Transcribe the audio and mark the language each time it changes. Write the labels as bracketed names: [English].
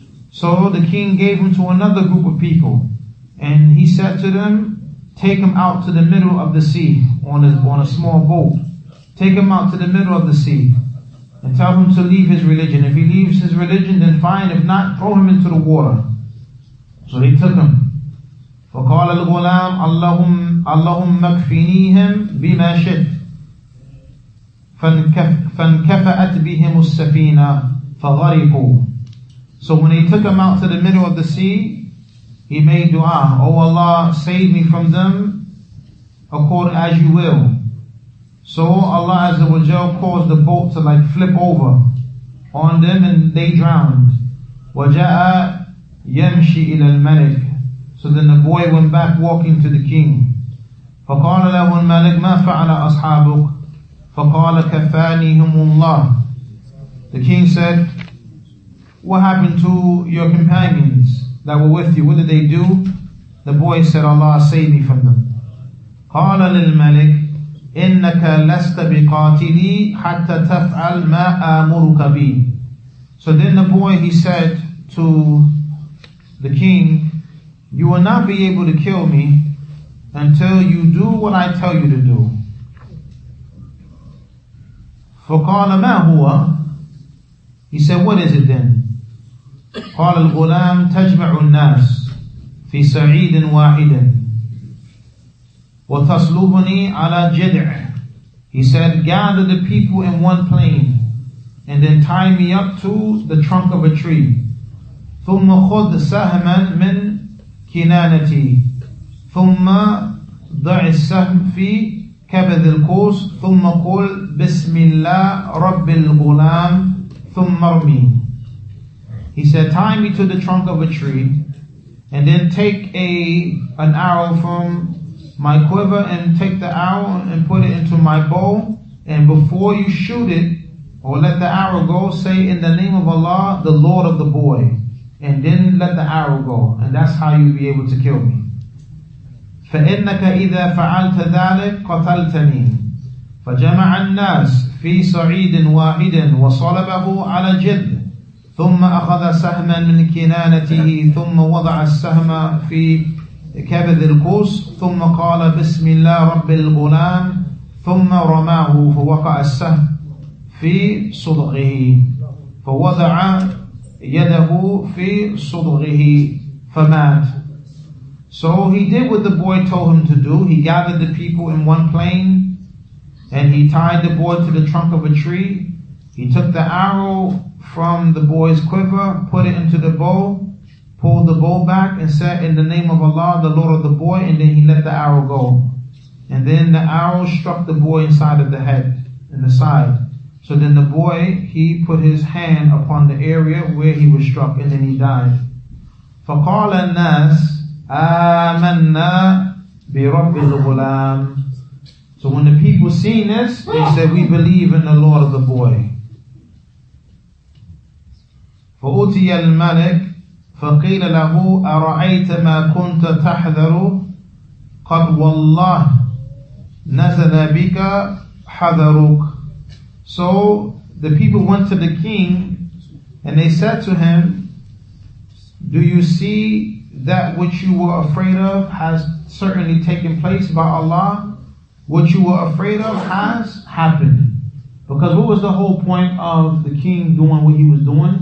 [English] So the king gave him to another group of people, and he said to them, take him out to the middle of the sea on a small boat. Take him out to the middle of the sea and tell him to leave his religion. If he leaves his religion, then fine. If not, throw him into the water. So they took him. [Arabic] فقال الغلام اللهم اكفنيهم بما شئت فانكفأت بهم السفينة فغرقوا. [English] So when they took him out to the middle of the sea, he made dua, oh Allah, save me from them according as you will. So Allah Azza wa Jal caused the boat to flip over on them, and they drowned. [Arabic] وَجَاءَ يَمْشِي إِلَى الْمَلِكِ. [English] So then the boy went back walking to the king. [Arabic] فقال له الملك ما فعل أصحابك فقال كفانيهم الله. [English] The king said, what happened to your companions that were with you? What did they do? The boy said, Allah saved me from them. [Arabic] قال للملك إنك لست بقاتلي حتى تفعل ما آمرك به. [English] So then the boy, he said to the king, you will not be able to kill me until you do what I tell you to do. [Arabic] فقال ما هو. [English] He said, what is it then? [Arabic] قال الغلام تجمع الناس في صعيد واحد وتصلبني على جذع. [English] He said, gather the people in one plain and then tie me up to the trunk of a tree. [Arabic] ثم خذ سهما من كنانتي ثم ضع السهم في كبد القوس ثم قل بسم الله رب الغلام ثم ارمي. [English] He said, tie me to the trunk of a tree, and then take an arrow from my quiver and take the arrow and put it into my bow. And before you shoot it, or let the arrow go, say, in the name of Allah, the Lord of the boy. And then let the arrow go. And that's how you'll be able to kill me. [Arabic] فَإِنَّكَ إِذَا فَعَلْتَ ذَلِكَ قَتَلْتَنِي فَجَمَعَ النَّاسِ فِي صَعِيدٍ وَاحِدٍ وَصَلَبَهُ عَلَى جِلْدٍ ثُمَّ أَخَذَ سَهْمًا مِنْ كِنَانَتِهِ ثُمَّ وَضَعَ السَّهْمَ فِي كبد القوس ثم قال بسم الله رب الغلام ثم رماه فوقع السهم في صدغه فوضع يده في صدغه فمات. [English] So he did what the boy told him to do. He gathered the people in one plain and he tied the boy to the trunk of a tree. He took the arrow from the boy's quiver, put it into the bow, pulled the bow back and said, in the name of Allah, the Lord of the boy, and then he let the arrow go. And then the arrow struck the boy inside of the head, in the side. So then the boy, he put his hand upon the area where he was struck, and then he died. [Arabic] فَقَالَ النَّاسِ آمَنَّا بِرَبِّ الْغُلَامِ. [English] So when the people seen this, they said, we believe in the Lord of the boy. [Arabic] فَأُتِيَ الْمَلِكِ فقيل له أرأيت ما كنت تحذر قد والله نزل بك حذرك. [English] So the people went to the king and they said to him, do you see that which you were afraid of has certainly taken place by Allah? What you were afraid of has happened. Because what was the whole point of the king doing what he was doing?